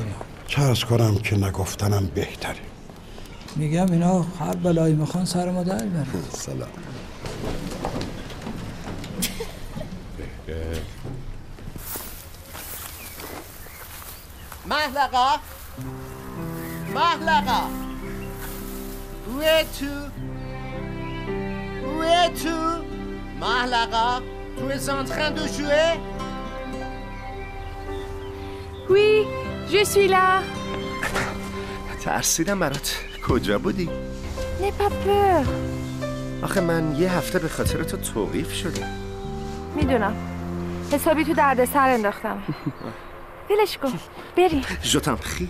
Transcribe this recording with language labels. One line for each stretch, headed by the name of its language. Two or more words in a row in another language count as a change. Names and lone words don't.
Persian: چه عرض کنم که نگفتنم بهتره. میگم اینا هر بلایی میخوان سر ما در برن. سلام.
French: محلقه Où es-tu محلقه Tu es en train de jouer Oui, je suis là.
Persian: ترسیدم برات. کجا بودی؟
French: N'aie pas peur.
Persian: آخه من یه هفته به خاطر تو توقیف شدم. میدونم. حسابی تو دردسر انداختم. ولش کن. بریم.
French: Je t'en prie.